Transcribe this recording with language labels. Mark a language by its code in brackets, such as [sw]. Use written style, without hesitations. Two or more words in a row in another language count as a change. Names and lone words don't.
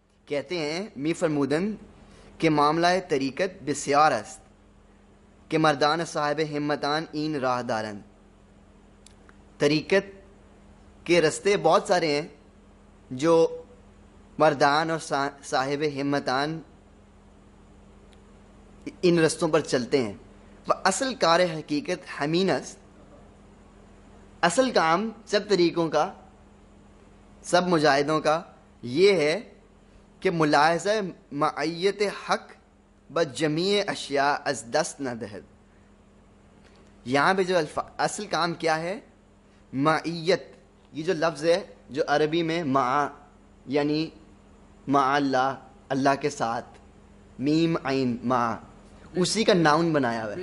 [ur] کہتے ہیں [fa] می فرمودن کہ معاملہ طریقت بسیار است کہ مردان صاحب ہمتان این راہ دارن. [ur] طریقت کے رستے بہت سارے ہیں جو مردان اور صاحب ہمتان ان رستوں پر چلتے ہیں. [fa] وہ اصل کار حقیقت ہمین است. [ur] اصل کام سب طریقوں کا، سب مجاہدوں کا یہ ہے کہ [fa] ملاحظہ معیت حق بجمیع اشیاء از دست نہ دہد. [ur] یہاں پہ جو اصل کام کیا ہے؟ معیت. یہ جو لفظ ہے جو عربی میں مع یعنی [ar] مع اللہ، [ur] اللہ کے ساتھ، میم عین مع، اسی کا ناؤن بنایا ہوا ہے.